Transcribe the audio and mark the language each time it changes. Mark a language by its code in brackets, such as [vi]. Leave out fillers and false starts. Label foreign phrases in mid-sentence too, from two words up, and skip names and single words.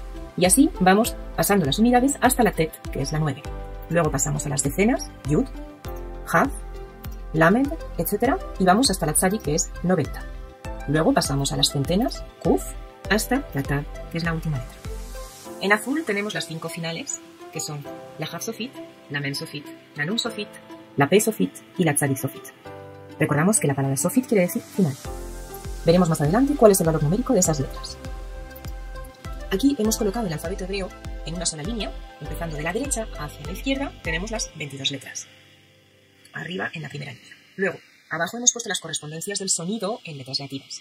[es] Y así vamos pasando las unidades hasta la Tet, que es la 9. Luego pasamos a las decenas, Yud, Hav, Lamed, etc. Y vamos hasta la Tzadi, que es 90. Luego pasamos a las centenas, Kuf, hasta la Tav, que es la última letra. En azul tenemos las 5 finales, que son la Hav Sofit, la Mem Sofit, la Nun Sofit, la Pe Sofit y la Tzadik Sofit. Recordamos que la palabra Sofit quiere decir final. Veremos más adelante cuál es el valor numérico de esas letras. Aquí hemos colocado el alfabeto hebreo en una sola línea, empezando de la derecha hacia la izquierda, tenemos las 22 letras. Arriba en la primera línea. Luego, abajo hemos puesto las correspondencias del sonido en letras latinas.